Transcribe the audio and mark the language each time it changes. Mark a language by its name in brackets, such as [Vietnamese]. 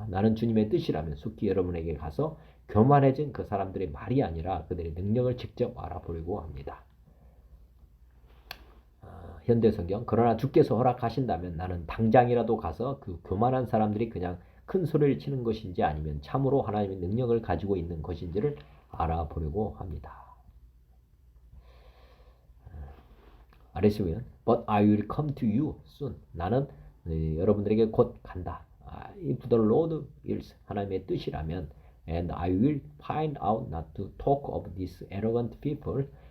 [Korean] 나는 주님의 뜻이라면 속히 여러분에게 가서 교만해진 그 사람들의 말이 아니라 그들의 능력을 직접 알아보려고 합니다. 현대성경 그러나 주께서 허락하신다면 나는 당장이라도 가서 그 교만한 사람들이 그냥 큰 소리를 치는 것인지 아니면 참으로 하나님의 능력을 가지고 있는 것인지를 알아보려고 합니다. 아래서 보면 [English] But I will come to you soon. [Korean] 나는 여러분들에게 곧 간다. [English] If the Lord wills [Korean] 하나님의 뜻이라면 [English] And I will find out not to talk of these arrogant people.